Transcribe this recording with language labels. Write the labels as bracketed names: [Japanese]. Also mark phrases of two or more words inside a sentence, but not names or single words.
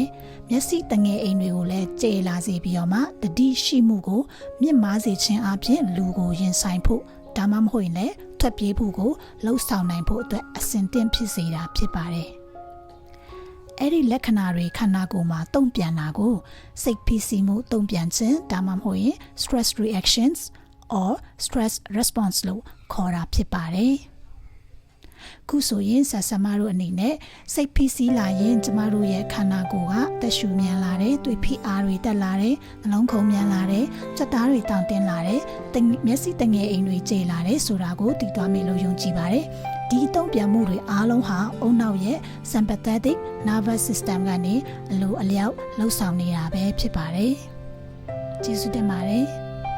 [Burmese] ။မျက်စိတငယ်အိမ်တွေကိုလည်းကျေလာစေပြီးတော့မှတတိရှိမှုကိုမြင့်မားစေခြင်းအပြင်လူကိုရင်ဆိုင်ဖို့ဒါမှမဟုတ်ရင်လည်းထွက်ပြေးဖို့ကိုလှု ပ်ဆောင်နိုင်ဖို့အတွက်အဆင်သင့်ဖြစ်စေတာဖြစ်ပါတယ်။အဲ့ဒီလက္ခဏာတွေခန္ဓာကိုယ်မှာတုံ့ပြန်တာကိုစိတ်ဖိစီးမှုတုံ့ပြန် ခြင်းဒါမှမဟုတ်ရင် [English] stress reactions or stress response [Burmese] လို့ခေါ်တာဖြစ်ပါတယ်။ခုဆိုရင်ဆဆမတို့အနေနဲ့စိ တ်ဖိစီးလာရင်ကျမတို့ရဲ့ခန္ဓာကိုယ်ကတက်ရှူမြန်လာတယ်၊သွေးဖိအားတွေတက်လာတယ်၊နှလုံးခုန်မြန်လာတယ်၊စက်သားတွေတောင့်တင်းလာတယ်၊မျက်စိတငယ်အိမ်တွေကျေလာတယ်ဆိုတာကိုသိသွားမယ်လို့ယုံကြည်ပါတယ်။ဒီတုံ့ပြန်မှုတွေအားလုံးဟာအုံနောက်ရဲ့ [English] sympathetic nervous system [Burmese] ကနေအလိုအလျောက်လှုပ်ဆောင်နေတာပဲဖြစ်ပါတယ်။ကျေးဇူးတင်ပါတယ်။